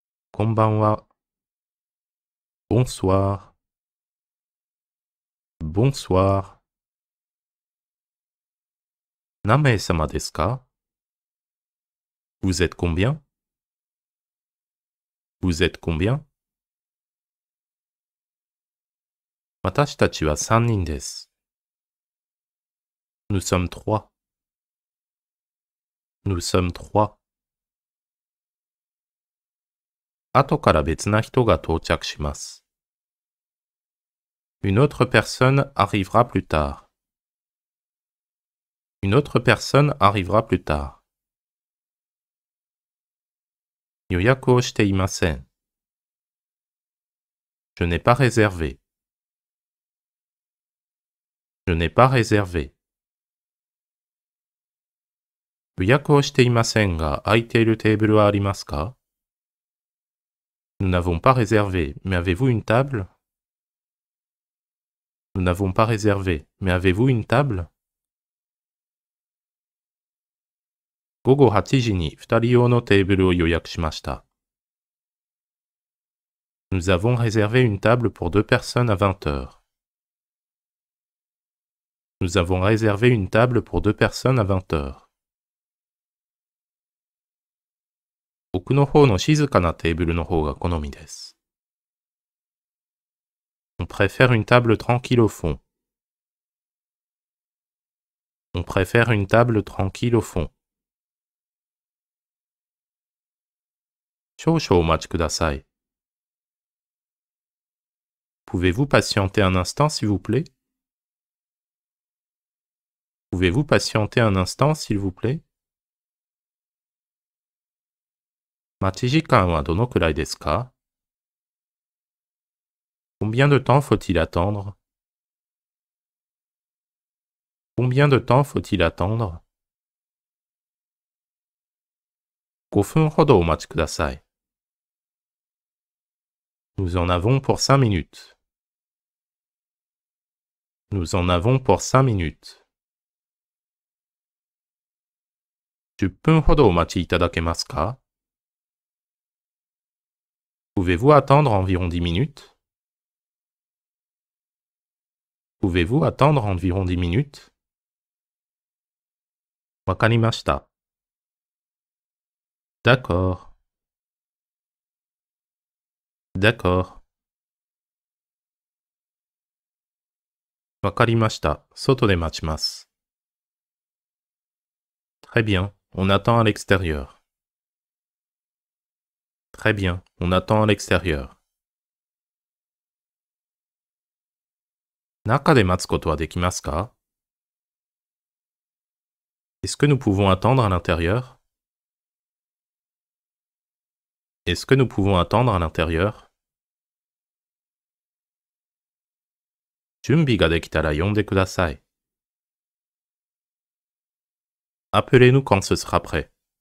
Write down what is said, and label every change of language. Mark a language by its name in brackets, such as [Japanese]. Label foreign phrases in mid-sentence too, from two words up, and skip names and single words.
[Japanese] こんばんは。Bonsoir. [French] Bonsoir. [Japanese] 何名様ですか? [French] Vous êtes combien? Vous êtes combien? [Japanese] 私たちは3人です。 [French] Nous sommes 3. Nous sommes 3. [Japanese] 後から別な人が到着します。 [French] Une autre personne arrivera plus tard. Une autre personne arrivera plus tard. [Japanese] 予約をしていません。 [French] Je n'ai pas réservé. Je n'ai pas réservé. [Japanese] 予約をしていませんが、空いているテーブルはありますか? [French] Nous n'avons pas réservé, mais avez-vous une table? Nous n'avons pas réservé, mais avez-vous une table? [Japanese] 午後8時に2人用のテーブルを予約しました。 [French] Nous avons réservé une table pour 2 personnes à 20 heures. Nous avons réservé une table pour 2 personnes à 20 heures. [Japanese] 奥の方の静かなテーブルの方が好みです。 [French] On préfère une table tranquille au fond. On préfère une table tranquille au fond. [Japanese] 少々お待ちください。 [French] Pouvez-vous patienter un instant, s'il vous plaît? Pouvez-vous patienter un instant, s'il vous plaît? [Japanese] 待ち時間はどのくらいですか? [French] Combien de temps faut-il attendre? Combien de temps faut-il attendre? [Japanese] 5 分ほどお待ちください。 [French] Nous en avons pour 5 minutes. Nous en avons pour 5 minutes. [Japanese] 10 分ほどお待ちいただけますか? [French] Pouvez-vous attendre environ 10 minutes? Pouvez-vous attendre environ 10 minutes? [Japanese] わかりました。D'accord. [French] D'accord. [Japanese] わかりました。外で待ちます。 [French] Très bien, on attend à l'extérieur. Très bien, on attend à l'extérieur. [Japanese] 中で待つことはできますか? [French] Est-ce que nous pouvons attendre à l'intérieur? Est-ce que nous pouvons attendre à l'intérieur? [Japanese] 準備ができたら呼んでください。 [French] Appelez-nous quand ce sera prêt.